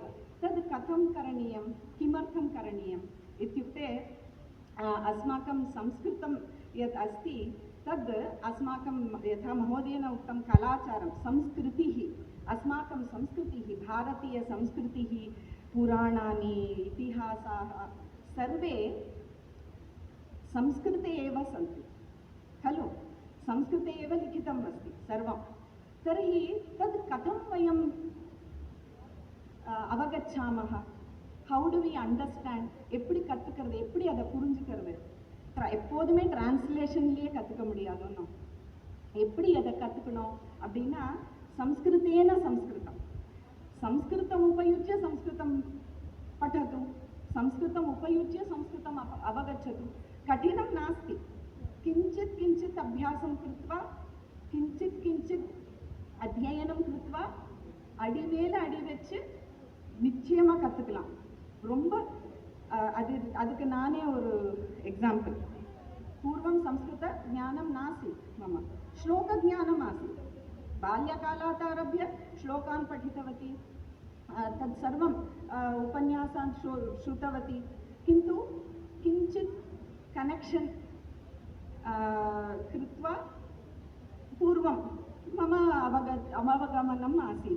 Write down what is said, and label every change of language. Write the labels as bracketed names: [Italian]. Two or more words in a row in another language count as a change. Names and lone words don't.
[Sanskrit] तद् कथं करणीयं, किमर्थं करणीयम् इत्युक्ते, अस्माकं संस्कृतं यत् अस्ति तद् अस्माकं, यथा महोदयेन उक्तं, कलाचारं, संस्कृतिः, अस्माकं संस्कृतिः, भारतीयसंस्कृतिः, पुराणानि, इतिहासाः सर्वे संस्कृते एव सन्ति खलु। संस्कृते एव लिखितम् अस्ति सर्वं। तर्हि तद् कथं वयं அவகச்சாமः, [English] how do we understand, [Tamil] எப்படி கற்றுக்கிறது, எப்படி அதை புரிஞ்சுக்கிறது? எப்போதுமே டிரான்ஸ்லேஷன்லேயே கற்றுக்க முடியாதுன்னு, எப்படி அதை கற்றுக்கணும் அப்படின்னா, [Sanskrit] संस्कृतेन संस्कृतं, संस्कृतम् उपयुज्य संस्कृतं पठतु, संस्कृतम् उपयुज्य संस्कृतम् अवगच्छतु। कठिनं नास्ति। किञ्चित् अभ्यासं कृत्वा, किञ्चित् अध्ययनं कृत्वा, [Tamil] அடிமேல் அடி வச்சு நிச்சயமா கற்றுக்கலாம். ரொம்ப அதுக்கு நானே ஒரு எக்ஸாம்பிள். [Sanskrit] पूर्वं संस्कृत ज्ञानं नासीत् मम, श्लोकज्ञानम् आसीत्। बाल्यकालात् आरभ्य श्लोकान् पठितवती, तत्सर्वं उपन्यासान् श्रुतवती, किन्तु किञ्चित् कनेक्षन् कृत्वा पूर्वं मम अवगमनम् आसीत्।